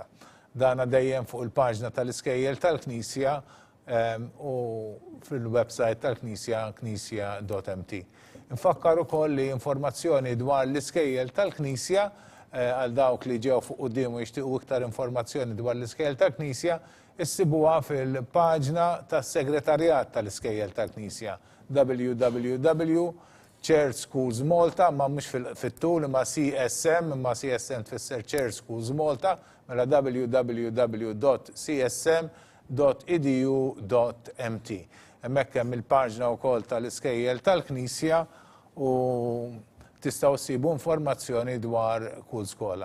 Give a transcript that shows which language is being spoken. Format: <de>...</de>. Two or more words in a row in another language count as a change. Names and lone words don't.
<mt>Dana dejjem fuq il-paġna tal-Iskejjel tal-Knisja u fil-website tal-Knisja knisja.mt. Infakkar ukoll li informazzjoni dwar l-Iskejjel tal-Knisja għal dawk li ġew fuq quddiem u jixtiequ iktar informazzjoni dwar l-Iskejjel tal-Knisja issibuha fil-paġna tas-Segretarjat tal-Iskejjel tal-Knisja www.Church Schools Malta ma mhux fit-tul imma CSM imma CSM tfisser Church Schools Malta mela www.csm.edu.mt. Hemmhekk hemm il-paġna wkoll tal-Iskejjel tal-Knisja u tistgħu ssibu informazzjoni dwar kull skola.</mt>